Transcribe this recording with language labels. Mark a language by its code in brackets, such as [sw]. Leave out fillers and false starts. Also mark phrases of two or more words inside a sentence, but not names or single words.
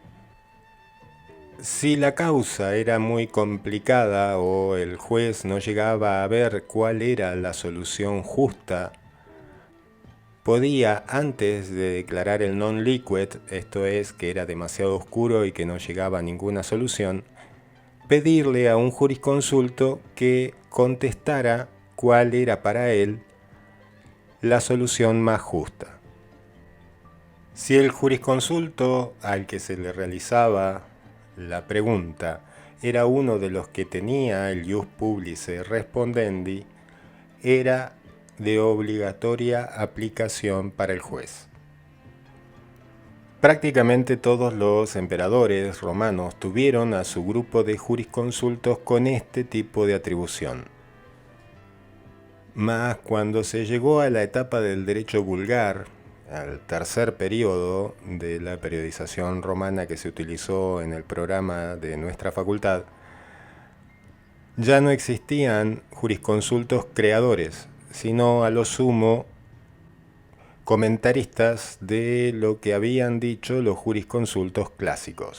[es] Si la causa era muy complicada o el juez no llegaba a ver cuál era la solución justa, podía, antes de declarar el [la] non liquet, [es] esto es, que era demasiado oscuro y que no llegaba a ninguna solución, pedirle a un jurisconsulto que contestara cuál era para él la solución más justa. Si el jurisconsulto al que se le realizaba la pregunta era uno de los que tenía el [la] ius publicae respondendi, [es] era de obligatoria aplicación para el juez. Prácticamente todos los emperadores romanos tuvieron a su grupo de jurisconsultos con este tipo de atribución. Mas cuando se llegó a la etapa del derecho vulgar, al tercer periodo de la periodización romana que se utilizó en el programa de nuestra facultad, ya no existían jurisconsultos creadores, sino a lo sumo comentaristas de lo que habían dicho los jurisconsultos clásicos.